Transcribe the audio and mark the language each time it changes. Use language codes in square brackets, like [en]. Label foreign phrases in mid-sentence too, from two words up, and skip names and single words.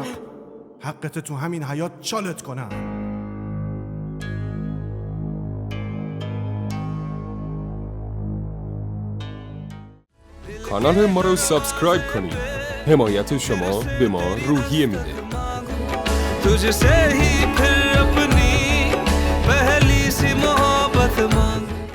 [fa] حقت تو همین حیات چالت کنم. کانال ما رو سابسکرایب کنید. حمایت شما به ما روحیه میده. [hi] तुझसे ही फिर अपनी पहली सी मोहब्बत मांग